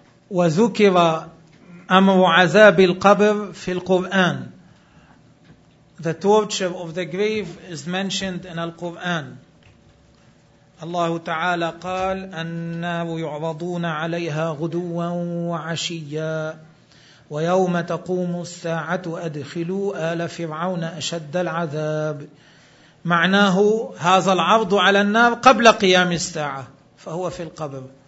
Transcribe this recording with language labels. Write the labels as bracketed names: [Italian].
[Arabic] وذكر أمر عذاب القبر في القرآن. [English] The torture of the grave is mentioned in the Quran. [Arabic] الله تعالى قال النار يعرضون عليها غدوا وعشيا ويوم تقوم الساعة أدخلوا آل فرعون أشد العذاب. معناه هذا العرض على النار قبل قيام الساعة فهو في القبر.